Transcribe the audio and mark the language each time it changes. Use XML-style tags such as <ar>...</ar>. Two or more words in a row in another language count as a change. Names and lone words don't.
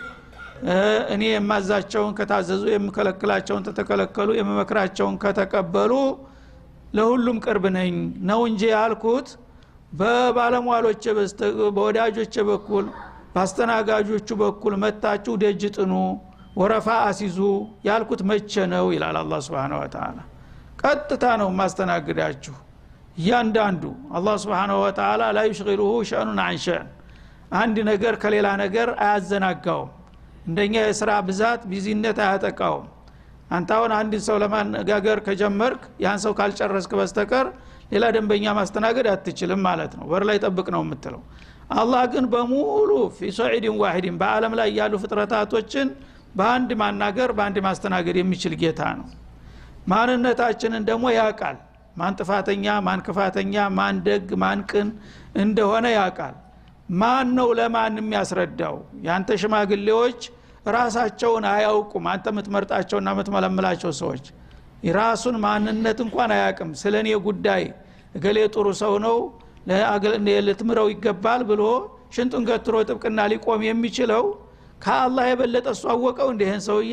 <am>እኔ የማዛቸውን ከታዘዙ የምከለክላቸውን ተተከለከሉ የመመክራቸውን ከተቀበሉ ለሁሉም ቅርብ ነኝ ነው እንጂ ያልኩት በባለሟሎች በወዳጆች በኩል ባስተናጋጆቹ በኩል መጣችሁ ደጅ ጥኑ ወረፋ አሲዙ ያልኩት መቼ ነው ይላል አላህ</am> <ar>سبحانه وتعالى።</ar> <am>ቀጥታ ነው ማስተናግዳችሁ ያንዳንዱ አላህ</am> <ar>سبحانه وتعالى لا يشغله شأن عن شأن።</ar> <am>አንድ ነገር ከሌላ ነገር አያዘናጋው። እንደኛ የሥራ ብዛት ቢዚነት አያጠቃው። አንታውን አንድ ሰው ለማነጋገር ከጀመርክ ያን ሰው ካልጨረስክ በስተቀር ሌላ ደንበኛ ማስተናገድ አትችልም ማለት ነው። ወር ላይ ጠብቅ ነው የምትለው። አላህ ግን በሙሉ</am> <ar>في صعيد واحد</ar> <am>በአለም ላይ ያሉ ፍጥረታቶችን በአንድ ማናገር በአንድ ማስተናገድ የሚችል ጌታ ነው። ማንነታችንን ደግሞ ያውቃል። ማን ጥፋተኛ ማን ክፋተኛ ማን ደግ ማን ቅን እንደሆነ ያውቃል። ማን ነው ለማን የሚያስረዳው? ያንተ ሽማግሌዎች ራሳቸውን አያውቁም። አንተ የምትመርጣቸውና የምትመለምላቸው ሰዎች የራሱን ማንነት እንኳን አያውቅም። ስለኔ ጉዳይ እገሌ ጥሩ ሰው ነው ለትምረው ይገባል ብሎ ሽንጡን ገትሮ ጥብቅና ሊቆም የሚችለው ከአላህ የበለጠ እሱ አወቀው እንደ ይሄን ሰውዬ?</am>